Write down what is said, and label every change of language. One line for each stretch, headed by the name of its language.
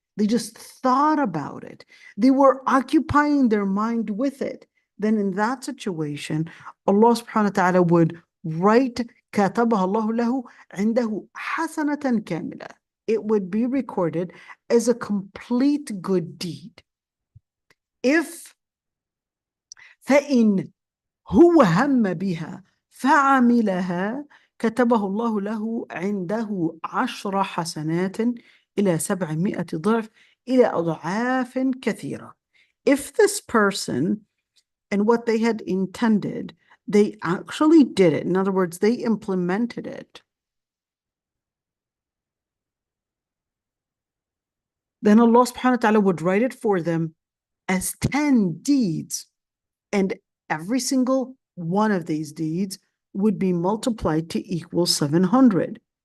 English: They just thought about it. They were occupying their mind with it. Then in that situation, Allah subhanahu wa ta'ala would write
Arabic: كَتَبَهَ اللَّهُ لَهُ عِنْدَهُ حَسَنَةً كَامِلَةً.
English: It would be recorded as a complete good deed. If
Arabic: فَإِنْ هُوَ هَمَّ بِهَا فَعَمِلَهَا كتبه الله له عنده 10 حسنات إلى 700 ضعف إلى أضعاف كثيرة.
English: If this person and what they had intended, they actually did it. In other words, they implemented it. Then Allah subhanahu wa ta'ala would write it for them as 10 deeds, and every single one of these deeds would be multiplied to equal 700.